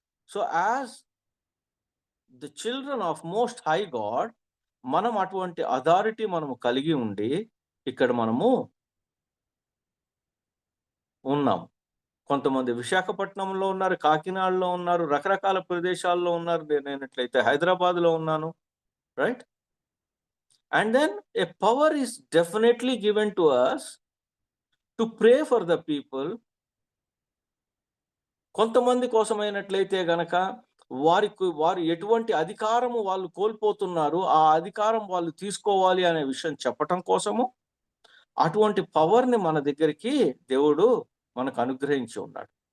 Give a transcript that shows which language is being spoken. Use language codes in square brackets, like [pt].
[en] so as the children of most high God, [te] మనం అటువంటి authority మనము కలిగి ఉండి ఇక్కడ మనము ఉన్నాం. కొంతమంది విశాఖపట్నంలో ఉన్నారు, కాకినాడలో ఉన్నారు, రకరకాల ప్రదేశాల్లో ఉన్నారు. నేనైనట్లయితే హైదరాబాద్లో ఉన్నాను, right? [en] And then a power is definitely given to us to pray for the people. [te] కొంతమంది కోసమైనట్లయితే గనక వారు ఎటువంటి అధికారము వాళ్ళు కోల్పోతున్నారు, ఆ అధికారం వాళ్ళు తీసుకోవాలి అనే విషయం చెప్పటం కోసము అటువంటి పవర్ని మన దగ్గరికి దేవుడు మనకు అనుగ్రహించి ఉన్నాడు.